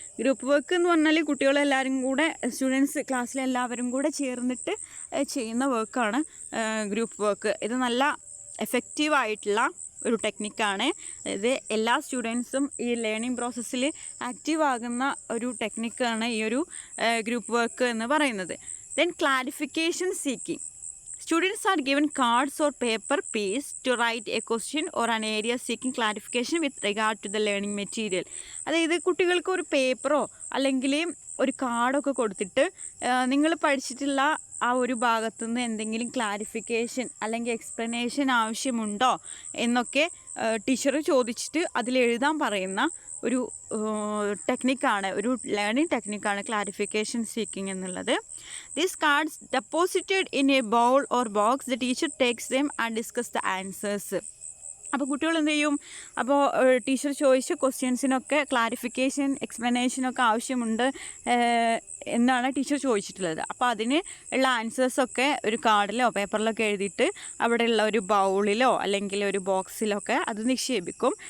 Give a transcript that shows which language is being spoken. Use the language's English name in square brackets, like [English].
[Malayalam] Group work എന്ന് പറഞ്ഞാൽ കുട്ടികളെല്ലാവരും കൂടെ, സ്റ്റുഡൻസ് ക്ലാസ്സിലെല്ലാവരും കൂടെ ചേർന്നിട്ട് ചെയ്യുന്ന വർക്കാണ് ഗ്രൂപ്പ് വർക്ക്. ഇത് നല്ല എഫക്റ്റീവായിട്ടുള്ള ഒരു ടെക്നിക്കാണ്. അതായത് എല്ലാ സ്റ്റുഡൻസും ഈ ലേണിംഗ് പ്രോസസ്സിൽ ആക്റ്റീവ് ആകുന്ന ഒരു ടെക്നിക്കാണ് ഈ ഒരു ഗ്രൂപ്പ് വർക്ക് എന്ന് പറയുന്നത്. [English] Then clarification seeking. Students are given cards or paper piece to write a question or an area seeking clarification with regard to the learning material. [Malayalam] അതായത് കുട്ടികൾക്ക് ഒരു പേപ്പറോ അല്ലെങ്കിൽ ഒരു കാർഡൊക്കെ കൊടുത്തിട്ട് നിങ്ങൾ പഠിച്ചിട്ടുള്ള ആ ഒരു ഭാഗത്തുനിന്ന് എന്തെങ്കിലും ക്ലാരിഫിക്കേഷൻ അല്ലെങ്കിൽ എക്സ്പ്ലനേഷൻ ആവശ്യമുണ്ടോ എന്നൊക്കെ ടീച്ചർ ചോദിച്ചിട്ട് അതിലെഴുതാൻ പറയുന്ന ഒരു ടെക്നിക്കാണ്, ഒരു ലേണിംഗ് ടെക്നിക്കാണ് ക്ലാരിഫിക്കേഷൻ സീക്കിംഗ് എന്നുള്ളത്. [English] These cards deposited in a bowl or box, the teacher takes them and discuss the answers. [Malayalam] അപ്പോൾ കുട്ടികൾ എന്ത് ചെയ്യും, അപ്പോൾ ടീച്ചർ ചോദിച്ച ക്വസ്റ്റ്യൻസിനൊക്കെ ക്ലാരിഫിക്കേഷൻ എക്സ്പ്ലനേഷനൊക്കെ ആവശ്യമുണ്ട് എന്നാണ് ടീച്ചർ ചോദിച്ചിട്ടുള്ളത്. അപ്പോൾ അതിന് ഉള്ള ആൻസേഴ്സൊക്കെ ഒരു കാർഡിലോ പേപ്പറിലൊക്കെ എഴുതിയിട്ട് അവിടെയുള്ള ഒരു ബൗളിലോ അല്ലെങ്കിൽ ഒരു ബോക്സിലൊക്കെ അത് നിക്ഷേപിക്കും.